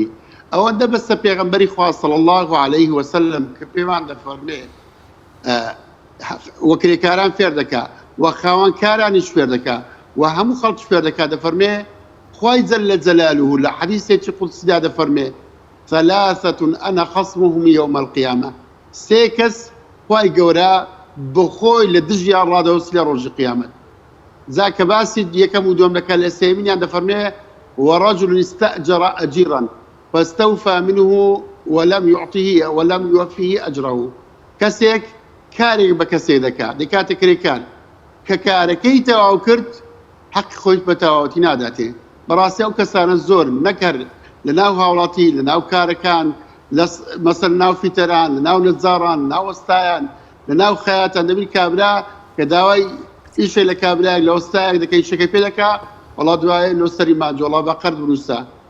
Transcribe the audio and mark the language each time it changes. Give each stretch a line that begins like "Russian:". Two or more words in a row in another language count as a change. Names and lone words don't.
Central Kurdish: ئەوەندە بەستە پێغەمبەری خوا
Arabic: صلی الله عليه وسلم
Central Kurdish: کە پێمان دەفەرمێ وە کرێکاران فێر دەکا و خاوەنکارانیش فێر دەکا و هەموو خەڵکی فێر دەکا دەفەرمێ خوای
Arabic: جەل جەلالوه
Central Kurdish: لە حەدیثێکی قودسیدا دەفەرمێ
Arabic: ثلاثة أنا خصمهم يوم القيامة،
Central Kurdish: سێ کەس خوای گەورە بخۆی لە دژیان ڕادەوەسی لە ڕۆژی قیامەت. جا کە باسی یەکەم و دووەم دەکات لە سێمینیان دەفەرمێ
Arabic: ورجل استأجر أجيرا فاستوفى منه ولم يعطه ولم يوفيه أجره،
Central Kurdish: کەسێک کارێک بە کەسێک دەکات دەکاتە کرێکار کە کارەکەی تەواو کرد حەقی خۆی بە تەواوەتی ناداتێ. بەڕاستی ئەو کەسانە زۆر نەکرد لە ناو هاوڵاتی لە ناو کارەکان مەسەر ناو فیتەران لە ناو نەتزاران لە ناو وەستایان لە ناو خەیاتان دەبین کابرا کە داوای ئیشێ لە کابراایك لە وەستایەک دەکەی شەکەی پێ دەکا وەڵا دوایە لۆسەری ماجۆڵا بە قەرد بنووسە.